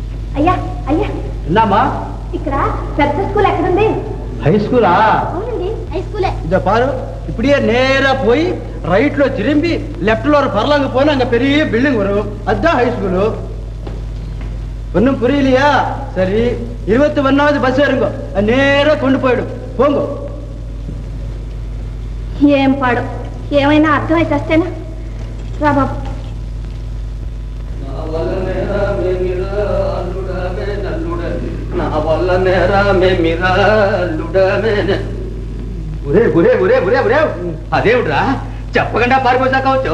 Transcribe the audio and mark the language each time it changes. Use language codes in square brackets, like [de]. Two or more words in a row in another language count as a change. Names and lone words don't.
[te] అయ్యా అయ్యా విన్నామా? ఇక్కడ పెద్ద స్కూల్ ఎక్కడుంది? [en] high school? [te] అవునండి, [en] high school. [te] ఇదో పారు, [ta] இப்படியே நேரா போய் ரைட்ல திரும்பி லெஃப்ட்ல ஒரு பரலாங்க போனா அங்க பெரிய பில்டிங் வரும். அதுதான் [en] high school. [ta] ஒன்னும் புரியலையா? சரி, 21வது பஸ் ஏறுங்க, நேரா கொண்டு போயிடும். போங்க. [te] ఏం పాడు, ఏమైనా అర్థమైతే వస్తేనా? రా బాబు. అదేమిట్రా చెప్పకుండా పారిపోసాకవచ్చు?